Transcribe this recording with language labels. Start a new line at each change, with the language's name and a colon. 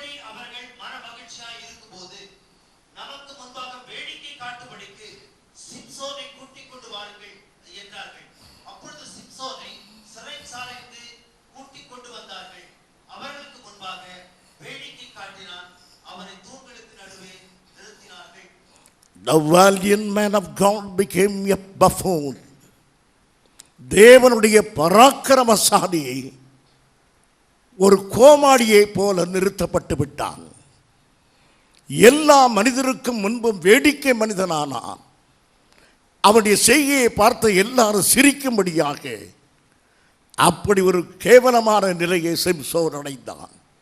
Tamil: அவர்கள் மனமகிழ்ச்சியாய் இருக்கும்போது நமக்கு முன்பாக வேடிக்கை காட்டும்படிக்கு சிம்சோனை கூட்டிக் கொண்டு வாருங்கள் என்றார்கள். அப்பொழுது சிம்சோனை சிறைச்சாலைக்கு கூட்டிக் கொண்டு வந்தார்கள். அவர்களுக்கு முன்பாக வேடிக்கை காட்டினான். அவனை தூண்களுக்கு நடுவே நிறுத்தினார்கள்.
English: The valiant man of God became a buffoon.
Tamil: தேவனுடைய பராக்கிரமசாலியை ஒரு கோமாளியை போல நிறுத்தப்பட்டு விட்டான். எல்லா மனிதருக்கும் முன்பும் வேடிக்கை மனிதனானான். அவனுடைய செய்கையை பார்த்த எல்லாரும் சிரிக்கும்படியாக அப்படி ஒரு கேவலமான நிலையை சிம்சோன் அடைந்தான்.